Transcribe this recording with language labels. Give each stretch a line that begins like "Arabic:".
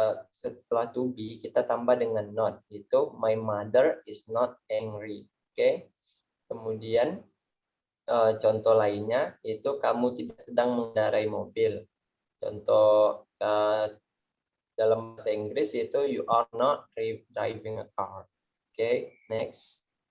Indonesian: Setelah to be, kita tambah dengan not. Itu
English: my mother is not angry. Oke.
Indonesian: Kemudian, contoh lainnya, itu kamu tidak sedang mengendarai mobil. Contoh dalam bahasa Inggris itu
English: you are not driving a car. Oke, next.